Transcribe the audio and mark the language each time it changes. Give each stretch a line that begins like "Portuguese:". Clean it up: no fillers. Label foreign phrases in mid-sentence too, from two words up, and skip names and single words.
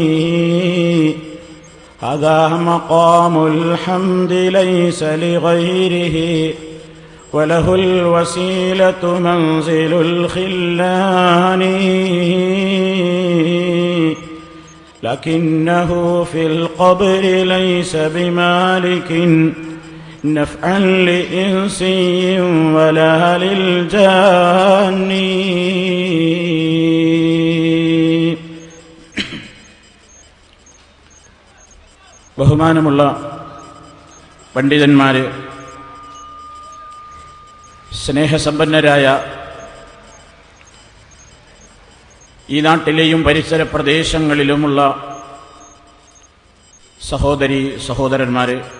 Arabic: هذا مقام الحمد ليس لغيره وله الوسيلة منزل الخلان لكنه في القبر ليس بمالك نفعا لإنسي ولا للجان.
Malayalam: ബഹുമാനമുള്ള പണ്ഡിതന്മാരെ, സ്നേഹസമ്പന്നരായ ഈ നാട്ടിലെയും പരിസര പ്രദേശങ്ങളിലുമുള്ള സഹോദരീ സഹോദരന്മാരെ,